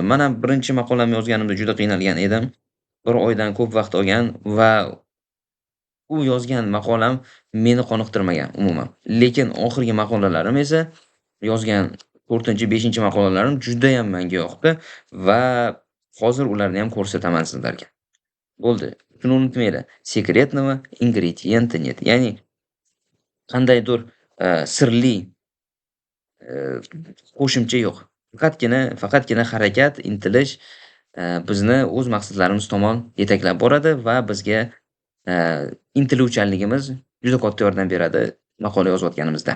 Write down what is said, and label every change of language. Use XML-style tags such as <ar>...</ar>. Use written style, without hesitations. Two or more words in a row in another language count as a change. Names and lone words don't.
<uz>Men ham birinchi maqolamni yozganimda juda qiynalgan edim. 1 oydan ko'p vaqt olgan va u yozgan maqolam meni qoniqtirmagan umuman. Lekin oxirgi maqolalarim esa yozgan 4-5 maqolalarim judayam menga yoqdi va hozir ularni ham ko'rsataman sizlarga. Bo'ldi. Shuni unutmanglar.</uz> <ru>Sekretного ингредиента нет.</ru> <uz>Ya'ni qandaydir sirli qo'shimcha yo'q. Faqatgina harakat, intilish bizni o'z maqsadlarimiz tomon yetaklab boradi va bizga intiluvchanligimiz juda katta yordam beradi maqola yozayotganimizda.</uz>